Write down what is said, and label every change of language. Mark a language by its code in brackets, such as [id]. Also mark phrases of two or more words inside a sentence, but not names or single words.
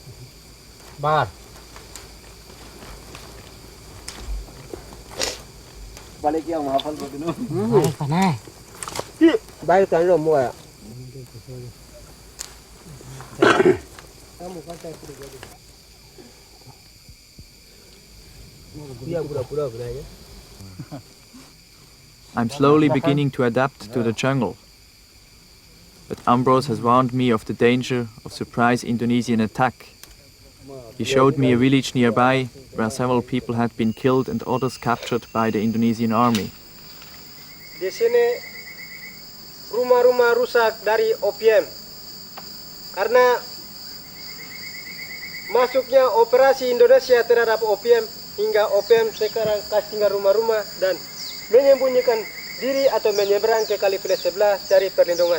[en] Balik yang mahafal ko dino. Balik pa na. Balik ka rin mo ya. I'm slowly beginning to adapt to the jungle. But Ambrose has warned me of the danger of surprise Indonesian attack. He showed me a village nearby where several people had been killed and others captured by the Indonesian army. [id] Di sini rumah-rumah rusak dari OPM karena masuknya operasi Indonesia terhadap OPM hingga OPM sekarang kasih tinggal rumah-rumah dan menyembunyikan diri atau menyeberang ke kali Fles sebelah cari perlindungan.